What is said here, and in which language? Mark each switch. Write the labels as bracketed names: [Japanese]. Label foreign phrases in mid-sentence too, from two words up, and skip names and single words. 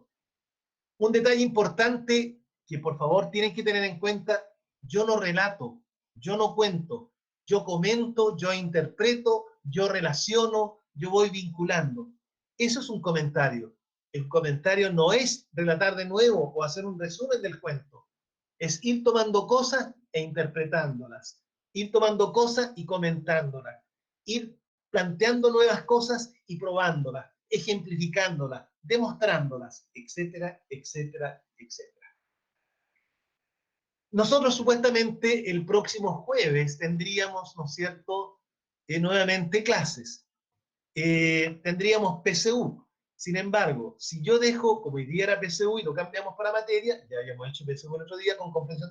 [Spanish] Un detalle importante que por favor tienen que tener en cuenta: yo no relato, yo no cuento, yo comento, yo interpreto, yo relaciono, yo voy vinculando. Eso es un comentario. El comentario no es relatar de nuevo o hacer un resumen del cuento. Es ir tomando cosas e interpretándolas, ir tomando cosas y comentándolas, ir planteando nuevas cosas y probándolas, ejemplificándolas, demostrándolas, etcétera, etcétera, etcétera. Nosotros supuestamente el próximo jueves tendríamos, ¿no es cierto?, nuevamente clases. Tendríamos PSU. Sin embargo, si yo dejo, como hoy día era PSU y lo cambiamos para materia, ya habíamos hecho PSU el otro día con comprensión de